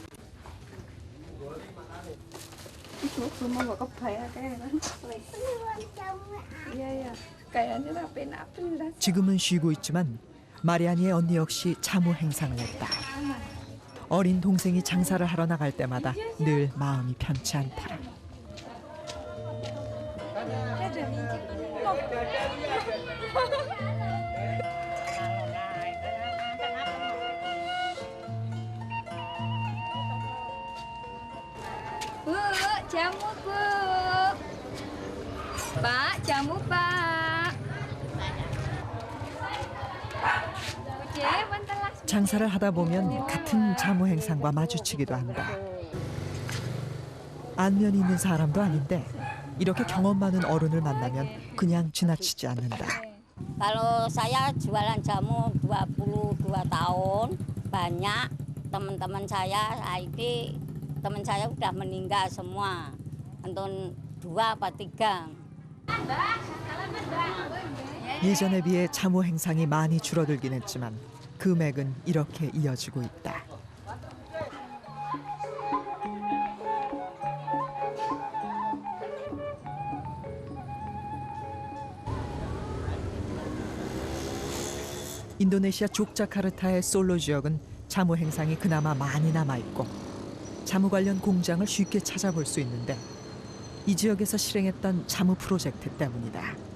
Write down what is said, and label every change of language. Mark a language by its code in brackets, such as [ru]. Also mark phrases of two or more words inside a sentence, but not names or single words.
[ko] 지금은 쉬고 있지만 마리아니의 언니 역시 자무 행상을 했다. 어린 동생이 장사를 하러 나갈 때마다 늘 마음이 편치 않다. [id] Bu, jamu bu. Pak, jamu pak. [ko] 장사를 하다 보면 같은 자무 행상과 마주치기도 한다. 안면이 있는 사람도 아닌데 이렇게 경험 많은 어른을 만나면 그냥 지나치지 않는다. [id] Kalau saya jualan jamu 22 tahun, banyak teman-teman saya ini teman saya udah meninggal semua. Untuk 2 apa 3. [ko] 예전에 비해 참호 행상이 많이 줄어들긴 했지만 금액은 이렇게 이어지고 있다. 인도네시아 족자카르타의 솔로 지역은 자무 행상이 그나마 많이 남아있고 자무 관련 공장을 쉽게 찾아볼 수 있는데 이 지역에서 실행했던 자무 프로젝트 때문이다.